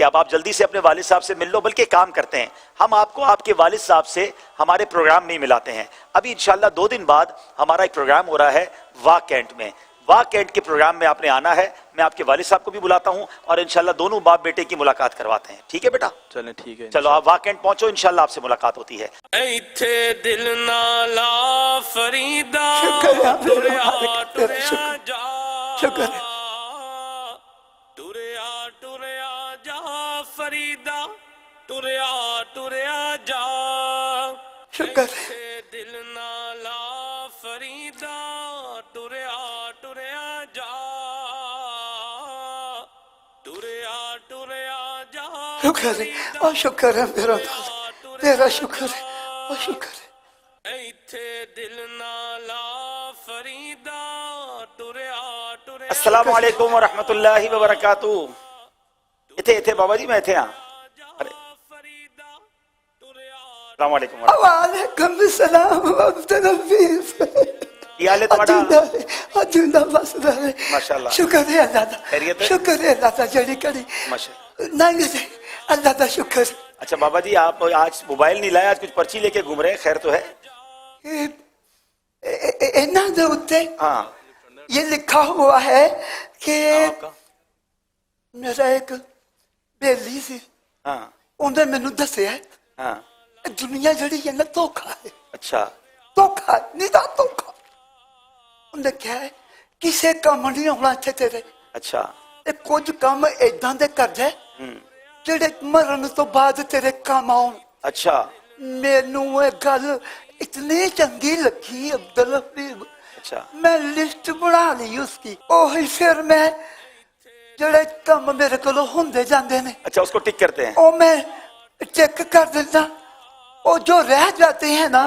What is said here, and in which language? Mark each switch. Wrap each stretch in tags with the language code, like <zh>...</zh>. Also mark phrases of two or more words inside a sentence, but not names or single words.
<ur>اب آپ جلدی سے اپنے والد صاحب سے مل لو. بلکہ کام کرتے ہیں، ہم آپ کو آپ کے والد صاحب سے ہمارے پروگرام میں ہی ملاتے ہیں. ابھی انشاءاللہ 2 دن بعد ہمارا ایک پروگرام ہو رہا ہے واہ کینٹ میں. واہ کینٹ کے پروگرام میں آپ نے آنا ہے. میں آپ کے والد صاحب کو بھی بلاتا ہوں اور انشاءاللہ دونوں باپ بیٹے کی ملاقات کرواتے ہیں. ٹھیک ہے بیٹا؟ چلیں ٹھیک ہے. چلو آپ واہ کینٹ پہنچو، انشاءاللہ آپ سے ملاقات ہوتی ہے.</ur> <pa>ایتھے دل نالا فریدا شکر فریدا ٹریا ٹریا جا شکر دل نالا فریدا ٹریا ٹریا جا ٹریا ٹریا جا.</pa> <ur>شکر ہے اور شکر ہے میرا مولا، تیرا شکر ہے اور شکر ہے.</ur> <pa>ایتھے دل نالا فریدا ٹریا ٹریا.</pa> <ar>السلام علیکم ورحمۃ اللہ وبرکاتہ.</ar> <pa>اتھے بابا جی میں اتھے ہاں.</pa> <ar>السلام علیکم. وعلیکم السلام عبد الحفیظ.</ar> <ur>یہ حال ہے تمہارا؟</ur> <pa>جندہ بس رہے.</pa> <ur>ماشاءاللہ. شکر ہے اللہ کا. خیریت ہے؟ شکر ہے اللہ کا جڑی کڑی. ماشاءاللہ. نہیں اللہ کا شکر. اچھا بابا جی آپ آج موبائل نہیں لائے، آج کچھ پرچی لے کے گھوم رہے ہیں، خیر تو ہے؟</ur> <pa>انہاں دے اوتے ہاں یہ لکھا ہوا ہے کہ میرا ایک بیلی سی، ہاں انہیں مینوں دسیا ہاں دنیا جڑی ہے نا دھوکھا ہے. اچھا دھوکھا نہیں تھا دھوکھا. انہیں کیا ہے کسے کام نہیں ہونا اتنے تیرے. اچھا کچھ کام ایداں دے کر دے جڑے مرن تو بعد تیرے کام آؤں. اچھا مینوں یہ گل اتنی چنگی لگی عبدالحبیب, अच्छा میں لسٹ بنا لی اسکی، اوہی پھر میں جیڑے کم میرے کولوں ہوندے جاندے نے,</pa> <ur>اچھا اس کو ٹک کرتے ہیں. او میں چیک کر دیتا، اور جو رہ جاتے ہیں نا</ur>